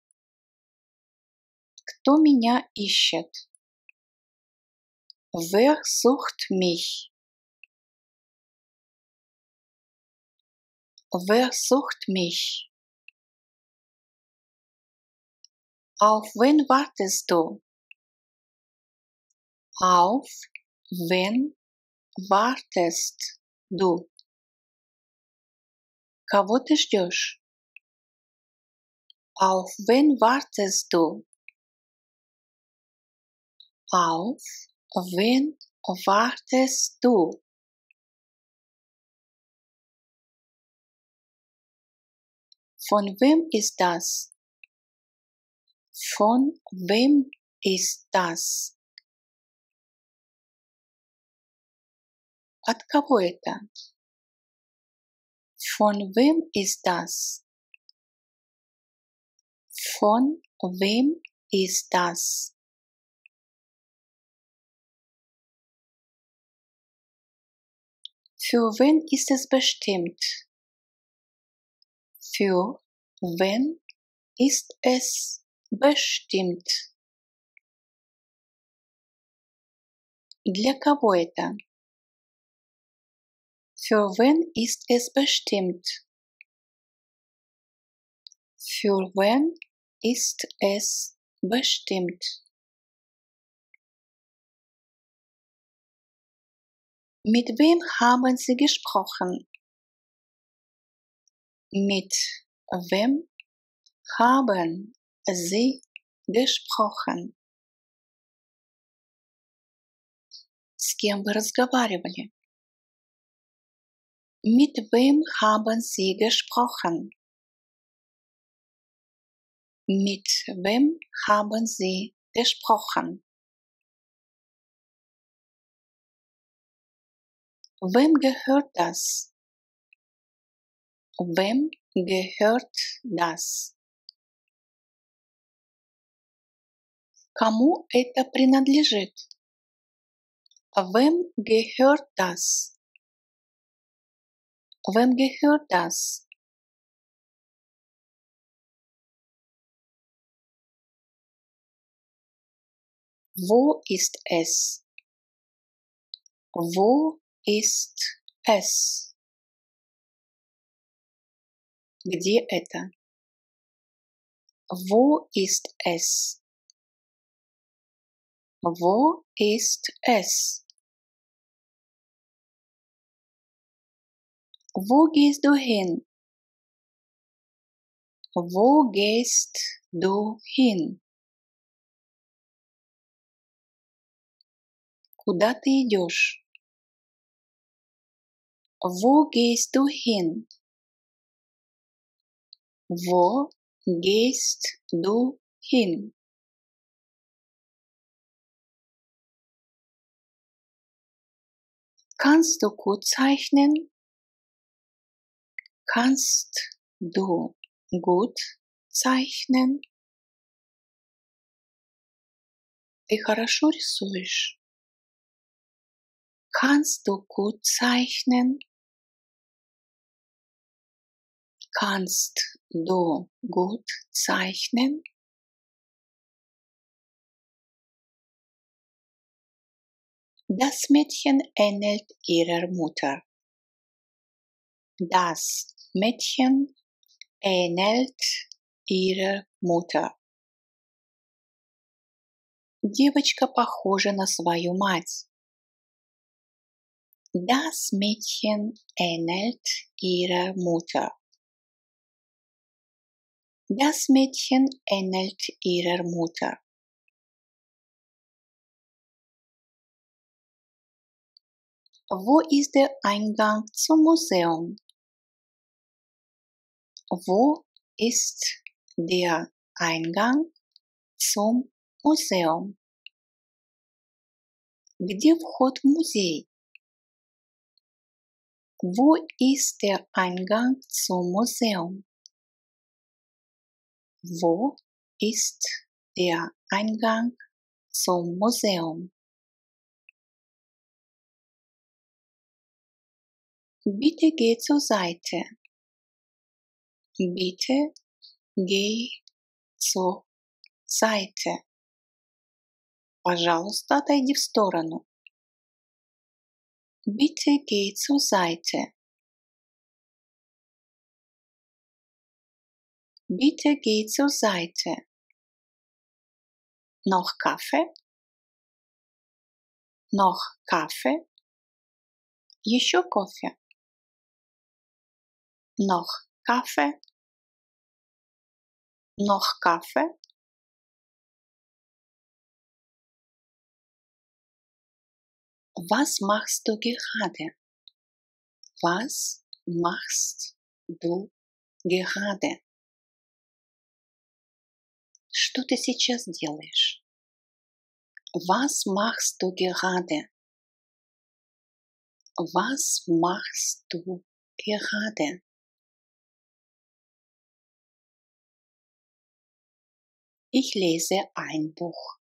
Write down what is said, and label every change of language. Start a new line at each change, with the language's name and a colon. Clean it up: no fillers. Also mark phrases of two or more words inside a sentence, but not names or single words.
Russian: Кто меня ищет?
German: Wer sucht mich? Wer sucht mich? Auf wen wartest du? Auf wen wartest du?
Russian: Кого ты ждешь?
German: Auf wen wartest du? Auf wen wartest du? Von wem ist das? Von wem ist das?
Russian: От кого это?
German: Von wem ist das? Von wem ist das? Für wen ist es bestimmt? Für wen ist es bestimmt?
Russian: Для кого это?
German: Für wen ist es bestimmt? Für wen ist es bestimmt? Mit wem haben Sie gesprochen? Mit wem haben Sie gesprochen?
Russian: С кем вы разговаривали?
German: Mit wem haben Sie gesprochen? Mit wem haben Sie gesprochen? Wem gehört das? Wem gehört das?
Russian: Кому это принадлежит?
German: Wem gehört das? Wem gehört das? Wo ist es? Wo ist es?
Russian: Где это?
German: Wo ist es? Wo ist es? Wo gehst du hin? Wo gehst du hin?
Russian: Куда ты идешь?
German: Wo gehst du hin? Wo gehst du hin? Kannst du gut zeichnen? Kannst du gut zeichnen?
Russian: Ты хорошо рисуешь?
German: Kannst du gut zeichnen? Kannst du gut zeichnen? Das Mädchen ähnelt ihrer Mutter. Das Mädchen ähnelt ihrer Mutter.
Russian: Девочка похожа на свою мать.
German: Das Mädchen ähnelt ihrer Mutter. Das Mädchen ähnelt ihrer Mutter. Wo ist der Eingang zum Museum? Wo ist der Eingang zum Museum?
Russian: Где вход в музей?
German: Wo ist der Eingang zum Museum? Wo ist der Eingang zum Museum? Bitte geh zur Seite. Bitte geh zur Seite.
Russian: Пожалуйста, отойди в сторону.
German: Bitte geh zur Seite. Bitte geh zur Seite. Noch Kaffee? Noch Kaffee?
Russian: Еще кофе?
German: Noch Kaffee? Noch Kaffee? Was machst du gerade? Was machst du gerade?
Russian: Что ты сейчас делаешь?
German: Was machst du gerade? Was machst du gerade? Ich lese ein Buch.